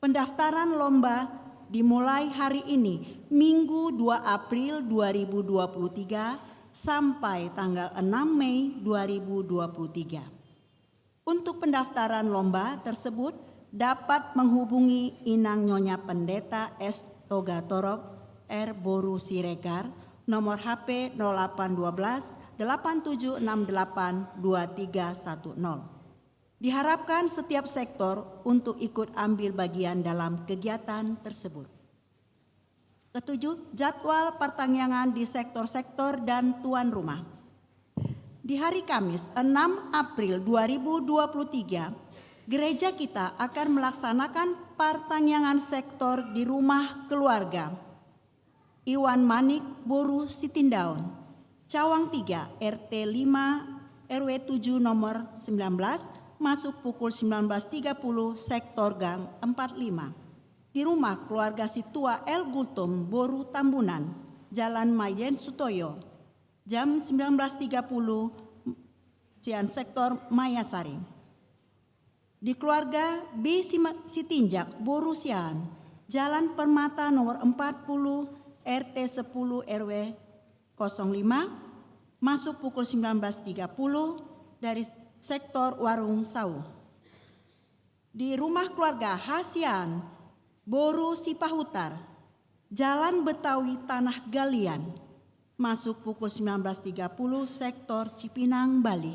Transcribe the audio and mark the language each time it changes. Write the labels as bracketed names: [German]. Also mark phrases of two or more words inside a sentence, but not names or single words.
[Indonesian] Pendaftaran lomba dimulai hari ini, Minggu 2 April 2023 sampai tanggal 6 Mei 2023. Untuk pendaftaran lomba tersebut dapat menghubungi Inang Nyonya Pendeta S. Toga Torop R. Boru Siregar, nomor HP 0812 8768 2310. Diharapkan setiap sektor untuk ikut ambil bagian dalam kegiatan tersebut. Ketujuh, jadwal pertanyaan di sektor-sektor dan tuan rumah. Di hari Kamis 6 April 2023, gereja kita akan melaksanakan pertanyaan sektor di rumah keluarga Iwan Manik Boru Sitindaun, Cawang 3, RT 5, RW 7 nomor 19, masuk pukul 19.30, sektor gang 45. Di rumah keluarga Situa El Gultum Boru Tambunan, Jalan Mayen Sutoyo, jam 19.30, Cian sektor Mayasari. Di keluarga B. Sitinjak Boru Sian, Jalan Permata nomor 40, RT 10 RW 05, masuk pukul 19.30 dari sektor Warung Sau. Di rumah keluarga Hasian Boru Sipahutar, Jalan Betawi Tanah Galian, masuk pukul 19.30 sektor Cipinang, Bali.